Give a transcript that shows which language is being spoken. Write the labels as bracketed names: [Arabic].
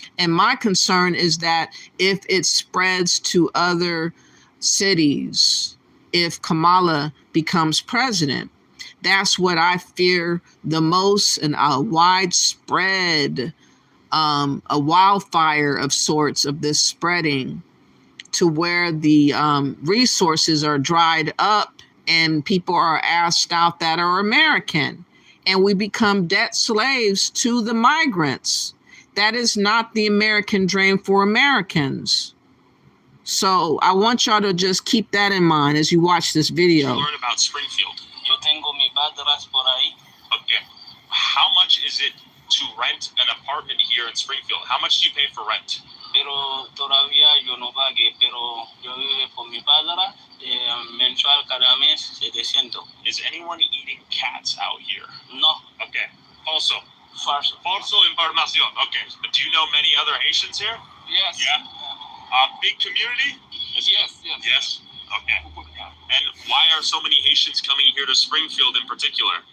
[English] And my concern is that if it spreads to other cities, if Kamala becomes president, that's what I fear the most, and a widespread, a wildfire of sorts of this spreading to where the resources are dried up and people are asked out that are American, and we become debt slaves to the migrants. That is not the American dream for Americans. So I want y'all to just keep that in mind as you watch this video. Learn about Springfield. [Spanish] Yo tengo mi padras por ahí. [English] Okay. How much is it to rent an apartment here in Springfield? How much do you pay for rent? [Spanish] Pero todavía yo no pagué, pero yo vivo con mi padra, mensual cada mes 700. [English] Is anyone eating cats out here? No. Okay. Also, [Spanish] Falso. falso información. Okay. [English] Do you know many other Haitians here? Yes. Yeah. Big community? Yes. Yes. Okay. And why are so many Haitians coming here to Springfield in particular?